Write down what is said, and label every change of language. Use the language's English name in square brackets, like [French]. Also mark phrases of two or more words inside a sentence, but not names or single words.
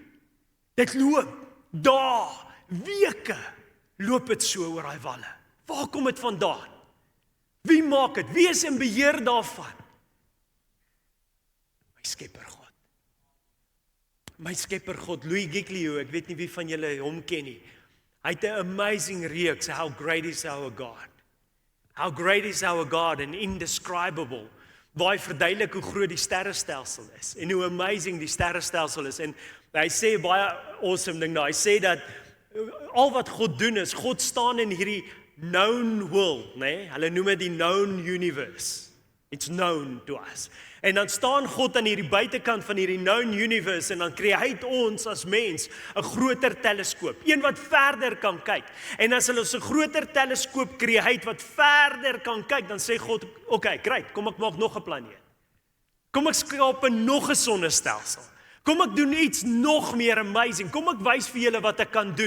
[Afrikaans] Dit loop, dae, weke, loop dit so oor daai walle. Waar kom dit vandaan? Wie maak dit? Wie is in beheer daarvan? My skepper God. My skepper God, Louis Giglio, ek weet nie wie van julle hom ken nie. Hy het 'n amazing reeks, How Great is Our God. [English] How great is our God and indescribable. [Afrikaans] Waar hy verduidelik hoe groot die sterrestelsel is en hoe amazing die sterrestelsel is. En hy sê baie awesome ding daar. Hy sê dat al wat God doen is, God staan in hierdie [English] known world, [Afrikaans] né? Hulle noem dit die [English] known universe. It's known to us. [Afrikaans] En dan staan God aan hierdie buitekant van hierdie [English] known universe [Afrikaans] en dan create ons as mens 'n groter teleskoop, een wat verder kan kyk. En as hulle 'n groter teleskoop create wat verder kan kyk, dan sê God, [English] okay, great, [Afrikaans] kom ek maak nog 'n planeet. Kom ek skaap nog 'n sonnestelsel. Kom ek doen iets nog meer amazing. Kom ek wys vir julle wat ek kan doen.